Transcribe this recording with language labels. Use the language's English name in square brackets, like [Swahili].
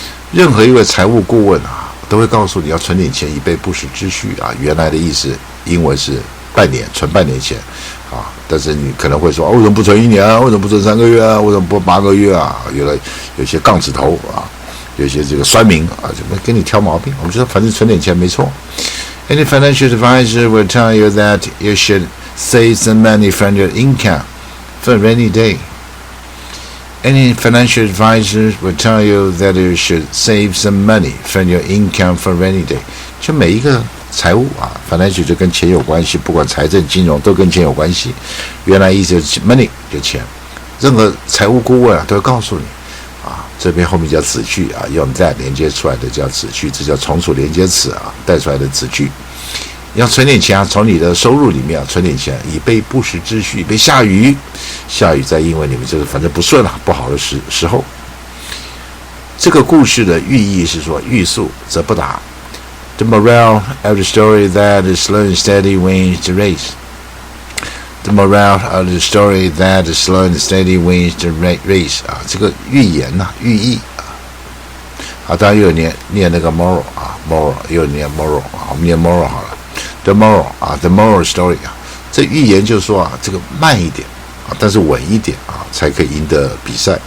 [Chinese] 任何一位财务顾问啊，都会告诉你要存点钱以备不时之需啊。原来的意思，英文是半年，存半年钱啊。但是你可能会说，为什么不存1年啊？为什么不存3个月啊？为什么不8个月啊？有些杠子头啊，有些这个酸民啊，就跟你挑毛病。我们说，反正存点钱没错。 [English] Any financial advisor will tell you that you should save some money from your income for a rainy day.Any financial advisor will tell you that you should save some money from your income for rainy day. [Chinese] 就每一个财务啊 ，financial 就跟钱有关系，不管财政、金融都跟钱有关系。原来意思就是 money 就钱，任何财务顾问啊都会告诉你啊，这边后面叫子句啊，用 that 连接出来的叫子句，这叫从属连接词啊，带出来的子句。要存点钱啊，从你的收入里面存点钱，以备不时之需，以备下雨。下雨在英文里面就是反正不顺不好的时候。这个故事的寓意是说，欲速则不达。 [English] The moral of the story that the slow and steady wins the race. The moral of the story that the slow and steady wins the race. [Chinese] 啊，这个寓言呐，寓意啊，当然又有念那个 moral 啊 ，moral 又有念 moral 啊，我们念 moral 好了。 The moral 啊 ，the moral story 啊，这寓言就是说啊，这个慢一点啊，但是稳一点啊，才可以赢得比赛。